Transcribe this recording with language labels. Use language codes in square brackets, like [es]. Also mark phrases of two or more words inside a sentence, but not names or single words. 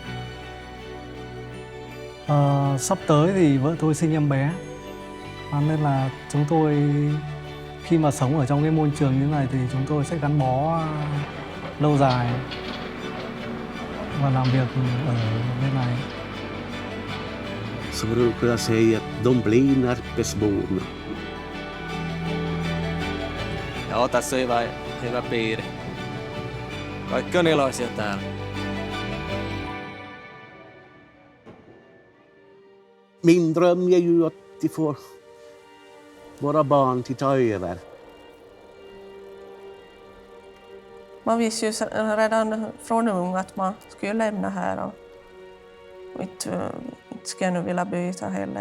[vi] Sắp tới thì vợ tôi sinh em bé, nên là chúng tôi khi mà sống ở trong cái môi trường như thế này thì chúng tôi sẽ gắn bó lâu dài và làm việc ở bên này. [sv] Så brukar jag säga att de blir Närpesborna. [fi] Joo, tässä on hyvä piiri. Kaikki on iloisia täällä. [sv] Min dröm är ju att de får våra barn till ta över. Man visste ju redan från ung att man skulle lämna här och inte skulle jag nu vilja byta heller.